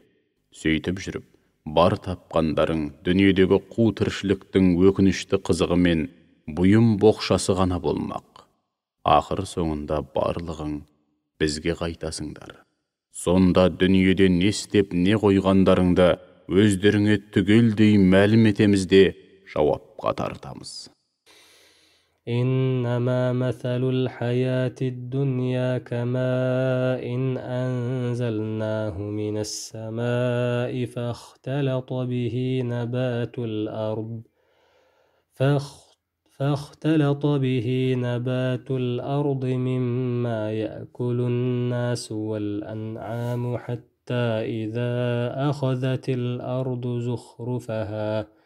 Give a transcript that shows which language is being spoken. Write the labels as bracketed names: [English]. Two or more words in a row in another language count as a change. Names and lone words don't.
[Kazakh] Сөйтіп жүріп, бар тапқандарың дүниедегі қу тіршіліктің өкінішті қызығы мен бұйым боқшасы ғана болмақ. Ақыр соңында барлығың бізге қайтасыңдар. Сонда дүниеде не істеп не қойғандарыңды өздеріңе түгелдей мәлім етеміз де жауапқа тартамыз. [Arabic] إنما مثل الحياة الدنيا كماء أنزلناه من السماء فاختلط به نبات الأرض مما يأكل الناس والأنعام حتى إذا أخذت الأرض زخرفها